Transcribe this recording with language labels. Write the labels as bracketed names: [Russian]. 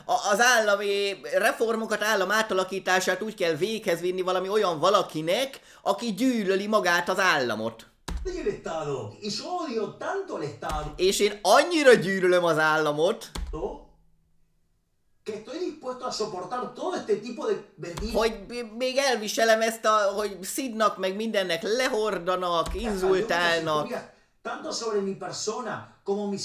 [Hungarian] Az állami reformokat, állam átalakítását úgy kell véghez vinni valami olyan valakinek, aki gyűlöli magát az államot. [Spanish] el Estado. Y yo odio tanto al Estado. [Hungarian] És én annyira gyűlölöm az államot, [Spanish] Que estoy dispuesto a soportar todo este tipo de mentiras. [Hungarian] hogy még elviselem ezt, hogy szidnak, meg mindennek lehordanak, inzultálnak. [Spanish] Tanto sobre mi persona, como mis